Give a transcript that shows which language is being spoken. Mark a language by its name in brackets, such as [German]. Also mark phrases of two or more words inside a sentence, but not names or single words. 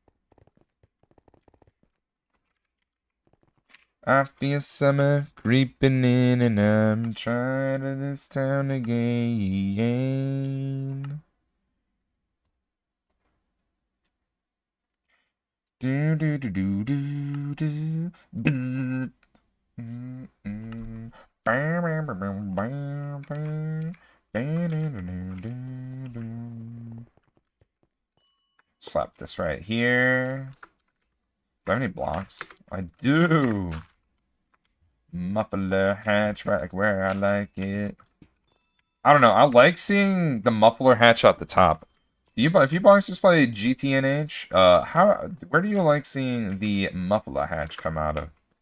[English] I feel summer creeping in and I'm trying to this town again. Do do do do do do. Bzzz. Bam, bam, bam, bam, bam, bam. Bam, dam, dam, dam, dam, dam. Slap this right here. Do I have any blocks? I do. Muffler hatch right where I like it. I don't know. I like seeing the muffler hatch at the top. Do you, if you boys just play GTNH, where do you like seeing the muffler hatch come out of?